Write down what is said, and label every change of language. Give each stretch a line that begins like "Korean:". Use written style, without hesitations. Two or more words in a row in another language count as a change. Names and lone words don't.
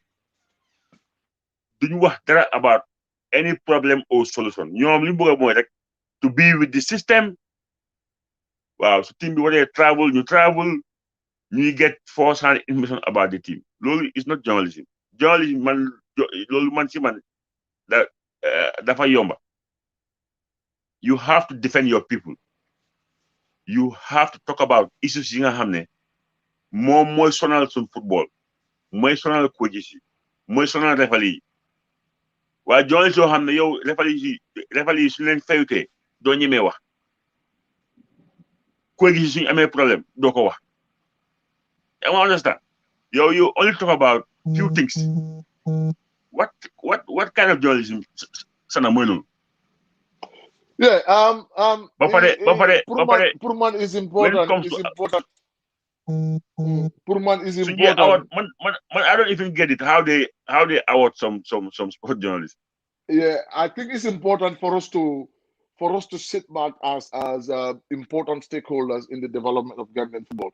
English: Do you want that about any problem or solution? To be with the system. Wow, so team when they travel, you get first-hand information about the team. loolu is not journalism.
Wolof: Journalism man loolu man si man da dafa yomba.
English: You have to defend your people. You have to talk about issues
Wolof: yi nga xam ne moom mooy sonal suñ football mooy sonal coaches yi mooy sonal referee yi waaye journalist yoo xam ne yow referee yi suñ leen fayutee doo ñemee wax coaches yi suñu amee problème doo ko wax.
English: I understand. You only talk about few things. What kind of journalism
Wolof: sana mooy loolu?
English: Yeah, Purman is important. Purman is so important. I don't even get it how they award some sport journalists. Yeah, I think it's important for us to sit back as important stakeholders in the development of Gambian football.